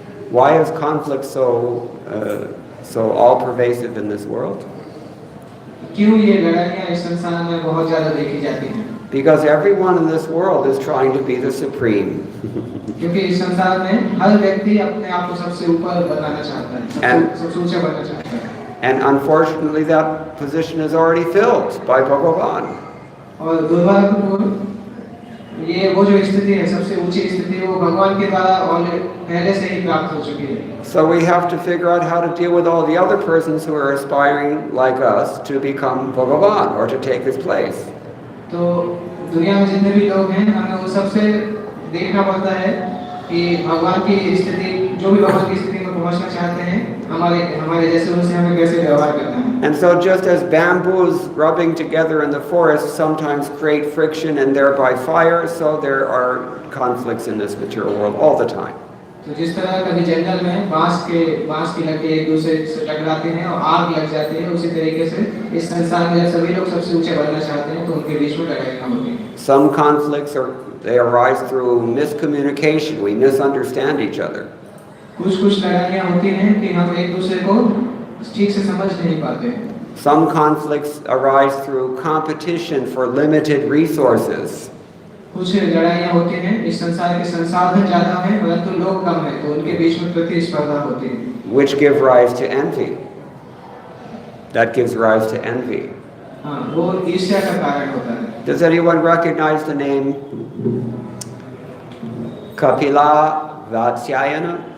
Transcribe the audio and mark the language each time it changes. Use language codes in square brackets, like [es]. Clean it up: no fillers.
[en] Why is conflict so all pervasive in this world? [hi] क्यों ये लड़ाइयाँ इस संसार में बहुत ज़्यादा देखी जाती हैं? [en] Because everyone in this world is trying to be the supreme. [hi] क्योंकि इस संसार में हर व्यक्ति अपने आप को सबसे ऊपर बनाना चाहता है, सबसे ऊंचा बनना चाहता है। [en] And unfortunately, that position is already filled by Bhagavan. [hi] और दुर्भाग्यपूर्ण ये वो जो स्थिति है, सबसे ऊंची स्थिति, वो भगवान के द्वारा पहले से ही प्राप्त हो चुकी है। [en] So we have to figure out how to deal with all the other persons who are aspiring, like us, to become Bhagavan or to take his place. [hi] तो दुनिया में जितने भी लोग हैं, हमें वो सबसे देखना पड़ता है कि भगवान की स्थिति, जो भी भगवान की स्थिति में पहुंचना चाहते हैं, हमारे जैसे उनसे हमें कैसे व्यवहार करना है। [en] And so just as bamboos rubbing together in the forest sometimes create friction and thereby fire, so there are conflicts in this material world all the time. [hi] तो जिस तरह कभी जंगल में बांस की लकड़ी एक दूसरे से टकराते हैं और आग लग जाती है, उसी तरीके से इस संसार में जब सभी लोग सबसे ऊंचे बनना चाहते हैं तो उनके बीच में लड़ाइयाँ होती हैं। [en] Some conflicts they arise through miscommunication. We misunderstand each other. [hi] कुछ लड़ाइयाँ होती हैं कि हम एक दूसरे को ठीक से समझ नहीं पाते। [en] Some conflicts arise through competition for limited resources. [hi] कुछ लड़ाइयाँ होती हैं इस संसार के संसाधन ज़्यादा हैं परंतु लोग कम हैं, तो उनके बीच में प्रतिस्पर्धा होती है। [en] Which give rise to envy. That gives rise to envy. [hi] हाँ, वो ईर्ष्या का कारण होता है। [en] Does anyone recognize the name Kapila Vatsyayana?